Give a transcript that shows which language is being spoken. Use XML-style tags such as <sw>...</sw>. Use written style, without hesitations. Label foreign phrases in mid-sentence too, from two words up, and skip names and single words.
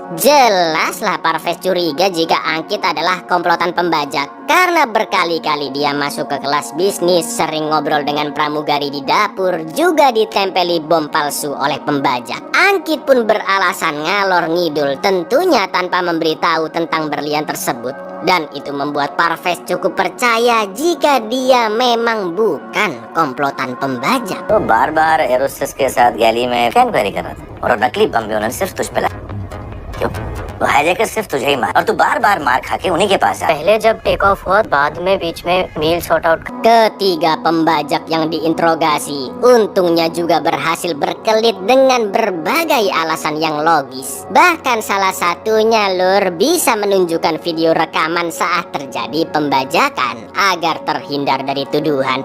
<id>Jelaslah Parves curiga jika Angkit adalah komplotan pembajak karena berkali-kali dia masuk ke kelas bisnis, sering ngobrol dengan pramugari di dapur, juga ditempeli bom palsu oleh pembajak. Angkit pun beralasan ngalor ngidul, tentunya tanpa memberitahu tentang berlian tersebut. Dan itu membuat Parves cukup percaya jika dia memang bukan komplotan pembajak.</id> <hi>वो बार-बार एरोस्टेस के साथ गैली में क्या इंक्वायरी कर रहा था और नकली बम भी उन्होंने सिर्फ तुझ पे लाया। क्यों? वो हाईजैकर सिर्फ तुझे ही मार और तू बार-बार मार खा के उन्हीं के पास जा। पहले जब</hi> <en>take off</en> <hi>हुआ, बाद में बीच में</hi> <en>meal sort out.</en> <id>Ketiga pembajak yang diinterogasi untungnya juga berhasil berkelit dengan berbagai alasan yang logis. Bahkan salah satunya Lur bisa menunjukkan video rekaman saat terjadi pembajakan agar terhindar dari tuduhan.</id>